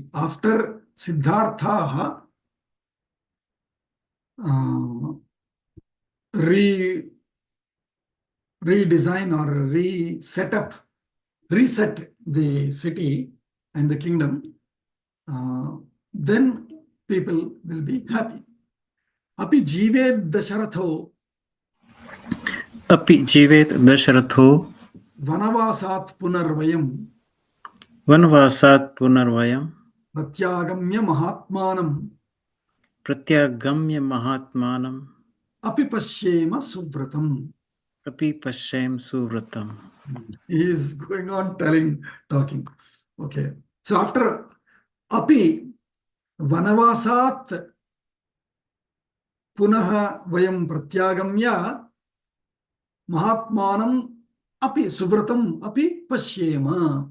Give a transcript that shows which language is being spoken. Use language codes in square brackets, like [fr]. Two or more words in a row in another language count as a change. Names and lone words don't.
[en] After Siddhartha redesign or reset the city and the kingdom, then people will be happy. [sa] Api Jivet Dasharatho. Api Jivet Dasharatho. Vanavasat Punarvayam. Vanavasat Punarvayam. Pratyagamya Mahatmanam. Pratyagamya Mahatmanam. Api Pashyema Suvratam. Api Pashyem Suvratam. [en] He is going on talking. Okay. [sa] So after Api Vanavasat Punaha Vayam Pratyagamya Mahatmanam Api Suvratam Api Pashyema.